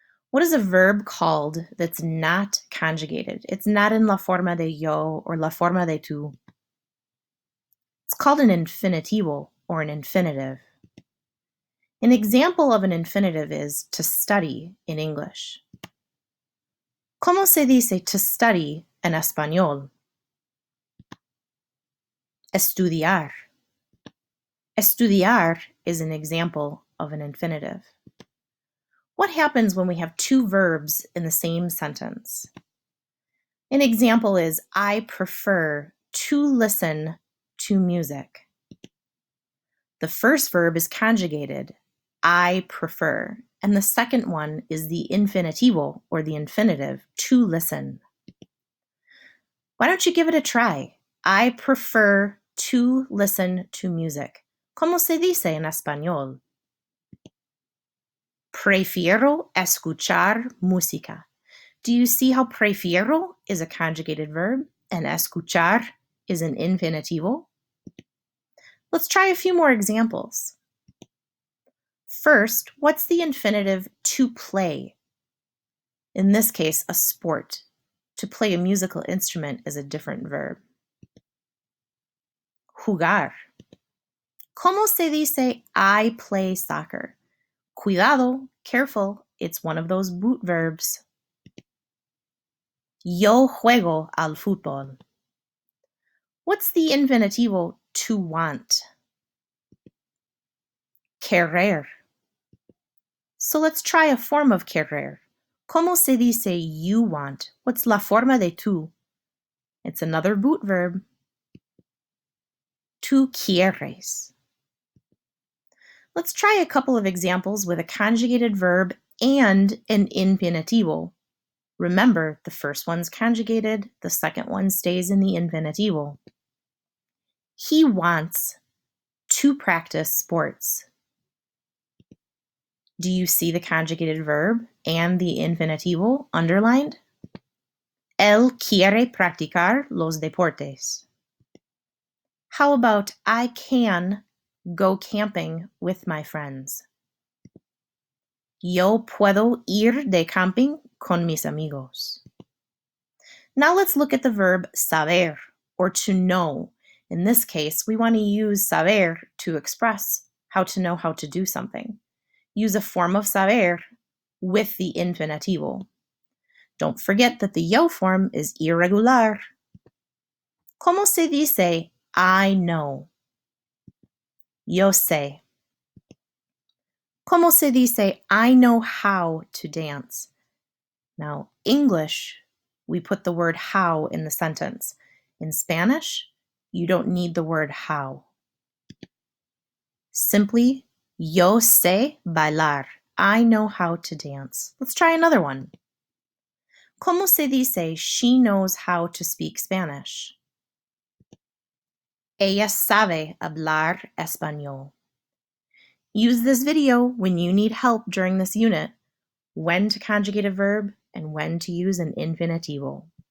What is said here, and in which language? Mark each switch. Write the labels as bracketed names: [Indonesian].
[English] What is a verb called that's not conjugated? It's not in [Spanish] la forma de yo [English] or [Spanish] la forma de tú. [English] It's called an infinitivo or an infinitive. An example of an infinitive is to study in English. [Spanish] ¿Cómo se dice [English] to study [Spanish] en español? Estudiar. [English] Estudiar is an example of an infinitive. What happens when we have two verbs in the same sentence? An example is, I prefer to listen to music. The first verb is conjugated, I prefer, and the second one is the infinitivo or the infinitive, to listen. Why don't you give it a try? I prefer to listen to music. [Spanish] ¿Cómo se dice en español? Prefiero escuchar música. [English] Do you see how prefiero is a conjugated verb and escuchar is an infinitivo? Let's try a few more examples. First, what's the infinitive to play? In this case, a sport. To play a musical instrument is a different verb. [Spanish] Jugar. ¿Cómo se dice [English] I play soccer? [Spanish] Cuidado, [English] careful, it's one of those boot verbs. [Spanish] Yo juego al fútbol. [English] What's the infinitivo to want? Querer. So let's try a form of querer. [Spanish] ¿Cómo se dice [English] you want? What's [Spanish] la forma de tú? [English] It's another boot verb. [Spanish] Tú quieres. [English] Let's try a couple of examples with a conjugated verb and an infinitivo. Remember, the first one's conjugated, the second one stays in the infinitivo. He wants to practice sports. Do you see the conjugated verb and the infinitivo underlined? [Spanish] Él quiere practicar los deportes. [English] How about I can go camping with my friends? [Spanish] Yo puedo ir de camping con mis amigos. [English] Now let's look at the verb saber, or to know. In this case, we want to use saber to express how to know how to do something. Use a form of saber with the infinitivo. Don't forget that the yo form is irregular. [Spanish] ¿Cómo se dice [English] I know? [Spanish] Yo sé. ¿Cómo se dice [English] I know how to dance? Now, English, we put the word how in the sentence. In Spanish, you don't need the word how. Simply, [Spanish] yo sé bailar. [English] I know how to dance. Let's try another one. [Spanish] ¿Cómo se dice [English] she knows how to speak Spanish? [Spanish] Ella sabe hablar español. [English] Use this video when you need help during this unit, when to conjugate a verb and when to use an infinitivo.